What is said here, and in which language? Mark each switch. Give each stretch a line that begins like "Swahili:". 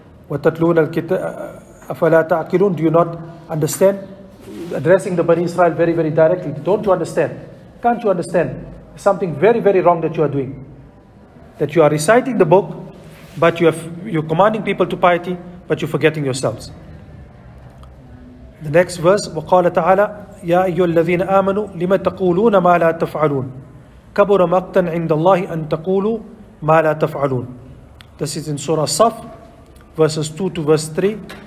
Arabic: وَتَتْلُونَ الْكِتَابِ أَفَلَا تَعْقِلُونَ,
English: do you not understand? Addressing the Bani Israel very, very directly. Don't you understand? Can't you understand? Something very, very wrong that you are doing. That you are reciting the book, but you're commanding people to piety, but you're forgetting yourselves. The next verse,
Arabic: وَقَالَ تَعَالَى يَا أَيُّهَا الَّذِينَ آمَنُوا لِمَ تَقُولُونَ مَا لَا تَفْعَلُونَ كَبُرَ مَقْتًا عِنْدَ اللَّهِ أَن تَقُولُوا مَا لَا تَفْعَلُونَ.
English: This is in Surah Saf, verses 2 to verse 3.